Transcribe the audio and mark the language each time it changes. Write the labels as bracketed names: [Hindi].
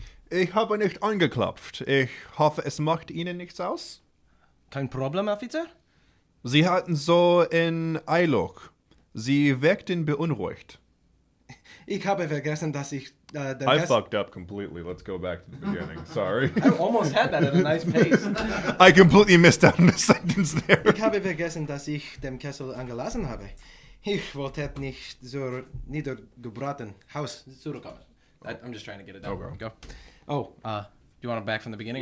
[German] Ich habe nicht angeklopft. Ich hoffe, es macht Ihnen nichts aus. Kein Problem, Officer? Sie hatten so in Eilung. Sie wirkten beunruhigt. Ich habe vergessen, dass ich den [English] I [German] Gast... [English] fucked up completely. Let's go back to the beginning. Sorry. I almost had that at a nice pace. I completely missed out on a sentence there. [German] Ich habe vergessen, dass ich den Kessel angelassen habe. Ich wollte nicht so niedergebraten Haus zurückkommen. [English] I'm just trying to get it down. Okay. Go. Oh, do you want it back from the beginning?